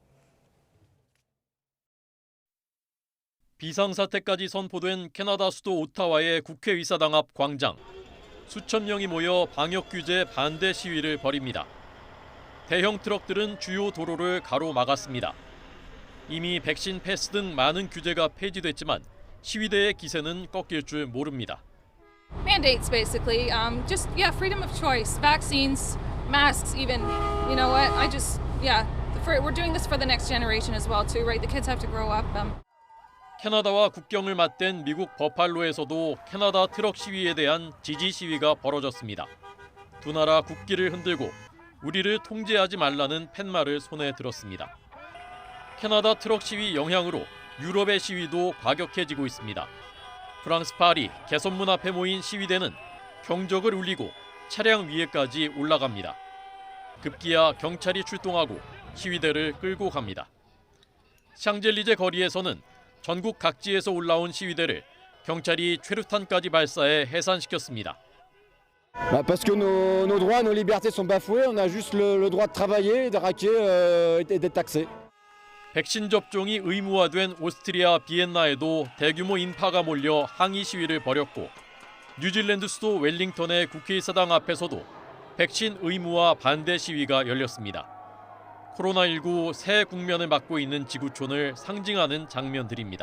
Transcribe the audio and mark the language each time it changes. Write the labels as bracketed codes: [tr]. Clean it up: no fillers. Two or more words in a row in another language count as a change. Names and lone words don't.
[ko] 비상사태까지 선포된 캐나다 수도 오타와의 국회의사당 앞 광장. 수천 명이 모여 방역 규제 반대 시위를 벌입니다. 대형 트럭들은 주요 도로를 가로막았습니다. 이미 백신 패스 등 많은 규제가 폐지됐지만 시위대의 기세는 꺾일 줄 모릅니다. [en] Mandates basically, freedom of choice, vaccines, masks even. You know what? We're doing this for the next generation as well too, right? The kids have to grow up. [ko] 캐나다와 국경을 맞댄 미국 버팔로에서도 캐나다 트럭 시위에 대한 지지 시위가 벌어졌습니다. 두 나라 국기를 흔들고 우리를 통제하지 말라는 팻말을 손에 들었습니다. 캐나다 트럭 시위 영향으로 유럽의 시위도 과격해지고 있습니다. 프랑스 파리 개선문 앞에 모인 시위대는 경적을 울리고 차량 위에까지 올라갑니다. 급기야 경찰이 출동하고 시위대를 끌고 갑니다. 샹젤리제 거리에서는 전국 각지에서 올라온 시위대를 경찰이 최루탄까지 발사해 해산시켰습니다. [fr] Parce que nos droits, nos libertés sont bafouées. On a juste le droit de travailler, de raquer et d'être taxé. [ko] 백신 접종이 의무화된 오스트리아 비엔나에도 대규모 인파가 몰려 항의 시위를 벌였고 뉴질랜드 수도 웰링턴의 국회의사당 앞에서도 백신 의무화 반대 시위가 열렸습니다. 코로나19 새 국면을 맞고 있는 지구촌을 상징하는 장면들입니다.